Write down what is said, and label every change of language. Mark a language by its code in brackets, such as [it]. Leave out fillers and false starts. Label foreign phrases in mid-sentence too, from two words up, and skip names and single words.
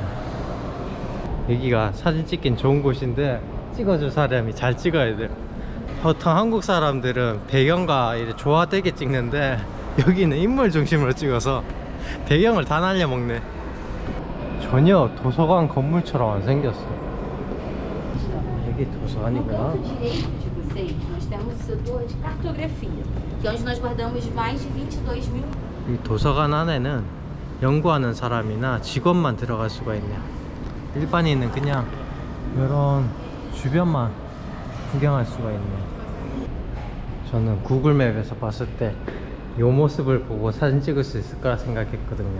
[ko] 여기가 사진 찍긴 좋은 곳인데 찍어줄 사람이 잘 찍어야 돼요. 보통 한국 사람들은 배경과 이렇게 조화되게 찍는데 여기는 인물 중심으로 찍어서 배경을 다 날려먹네. 전혀 도서관 건물처럼 안 생겼어. 여기 도서관이구나. [pt] direito de vocês, nós temos o setor de cartografia, que é onde nós guardamos mais de 22.000. [ko] 이 도서관 안에는 연구하는 사람이나 직원만 들어갈 수가 있네요. 일반인은 그냥 이런 주변만 구경할 수가 있네요. 저는 구글맵에서 봤을 때 이 모습을 보고 사진 찍을 수 있을 거라 생각했거든요.